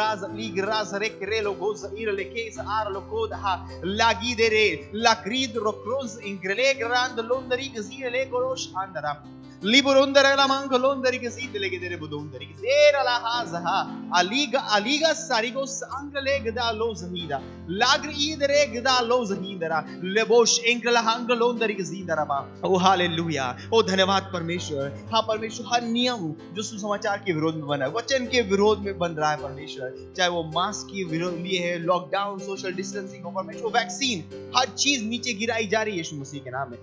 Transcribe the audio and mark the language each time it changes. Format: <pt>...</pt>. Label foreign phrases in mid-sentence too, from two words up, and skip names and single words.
<hi>gras rekrelo irle chiesa arlo coda la guidere la crid rocros in grele grand londari che si le conosce andrà liborondere la manco londari che si le chiedere bodondari che era la haza aliga sarigos angle da los hida lagri idere da los hidera le bosh engle hang londari के जिंदा रहा। ओ हालेलुया, ओ धन्यवाद परमेश्वर। हाँ परमेश्वर, हर नियम जो सुसमाचार के विरोध में बना है, वचन के विरोध में बन रहा है परमेश्वर, चाहे वो मास्क के विरोध लिए है, लॉकडाउन,</hi> <en>social distancing</en> <hi>हो परमेश्वर, वैक्सीन, हर चीज नीचे गिराई जा रही है यीशु मसीह के नाम में।</hi>